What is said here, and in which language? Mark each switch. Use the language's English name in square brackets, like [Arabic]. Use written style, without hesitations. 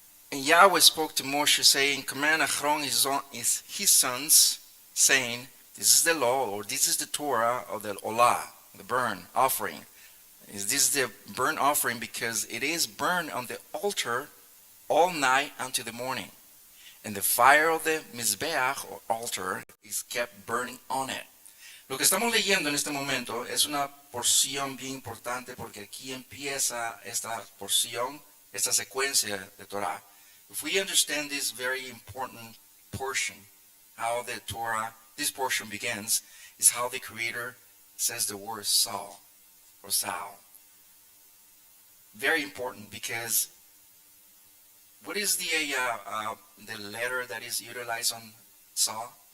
[English] And Yahweh spoke to Moshe, saying, command Aaron his sons, saying, this is the law, or this is the Torah of the Olah, the burnt offering. Is this the burnt offering because it is burned on the altar all night until the morning. And the fire of the Mizbeach, or altar, is kept burning on it. [Spanish] Lo que estamos leyendo en este momento es una porción bien importante porque aquí empieza esta porción, esta secuencia de Torah. [English] If we understand this very important portion, how the Torah, this portion begins, is how the Creator says the word Tzaw, or Tzaw. Very important because what is the letter that is utilized on Tzaw?